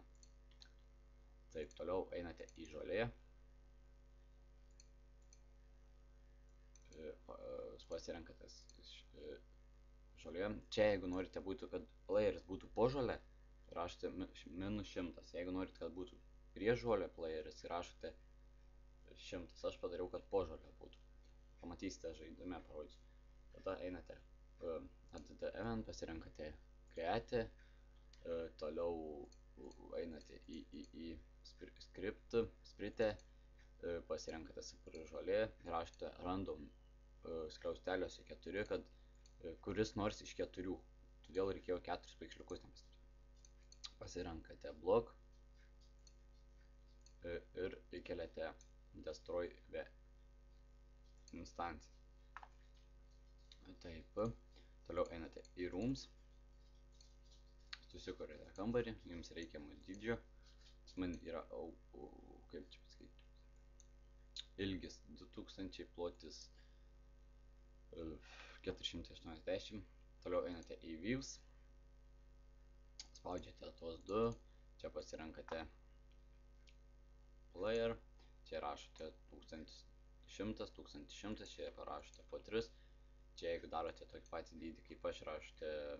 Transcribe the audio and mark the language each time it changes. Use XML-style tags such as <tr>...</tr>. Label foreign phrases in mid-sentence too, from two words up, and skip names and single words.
<lt>Taip, toliau einate į žolė, pasirenkate žolė, čia jeigu norite būtų, kad playeris būtų po žolė, rašote -100, jeigu norit, kad būtų prie žolė playeris, rašote 100, aš padariau, kad po žolė būtų, pamatysite žaidime, parodysiu. Tada einate</lt> <en>add event,</en> <lt>pasirenkate create, toliau einate į sprite, pasirenkate žolė, rašote random skliausteliuose 4, kad kuris nors iš 4, todėl reikėjo 4 paiksliukus nepasirinkti. Pasirenkate block ir įkeliate</lt> <en>destroy the instance.</en> <lt>Taip, toliau einate į rooms, susikuriate kambarį, jums reikiamo dydžio, man yra, kaip čia pasakyti, ilgis 2000, plotis 480, toliau einate į views, spaudžiate tuos 2, čia pasirenkate player, čia rašote 1100, 1100, čia parašote po 3, čia jeigu darote tokį patį dydį kaip aš, rašote</lt>